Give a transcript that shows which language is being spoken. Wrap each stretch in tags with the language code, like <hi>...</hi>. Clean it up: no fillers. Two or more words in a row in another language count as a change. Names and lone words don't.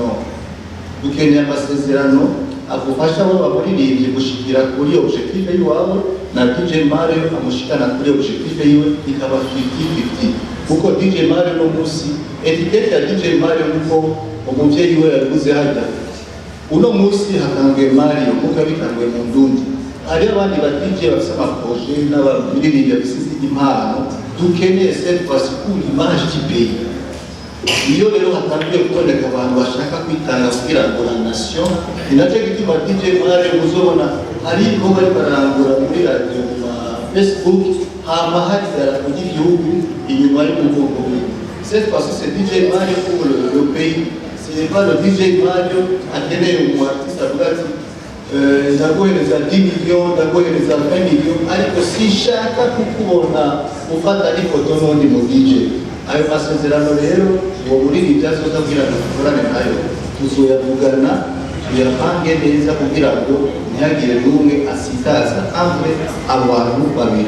<rn>Dukeneye amasezerano agufasha wowe wamuririmbyi gushikira kuri objectif yiwawe na DJ Mario amushikana kuri objectif yiwe, ikaba 50-50. Kuko DJ Mario no musi etikete ya DJ Mario nuko umuvyeyi we yaguze hajya uno musi hatanguye Mario kuko bitanguye mu ndundi. Hari abandi ba DJ bafite amaproje n'abiririmbyi bafite impano, dukeneye</rn> <fr>cette fois pour image du pays.</fr> <rn>Iyo rero hatanguye kuboneka abantu bashaka kwitanga kugira ngo</rn> <fr>la nation</fr> <rn>inaje gituma DJ Mario muzobona hari ko bari barangura muri radio na Facebook hama hari darapo y'igihugu inyuma y'umugongo.</rn> <fr>Cette fois c'est DJ Mario pour le pays. C'est pas le DJ Mario</fr> <rn>akeneye umu artiste avuga ati ndaguhereza 10 millions, ndaguhereza 20 millions, ariko sinshaka kukubona ufata ifoto n'undi mu DJ. Ayo masezerano rero uwo muririmbyi azoza kugira ngo dukorane nayo tuzoyavugana tuyapange neza kugira ngo ntihagire n'umwe asitaza amwe abantu babiri.</rn>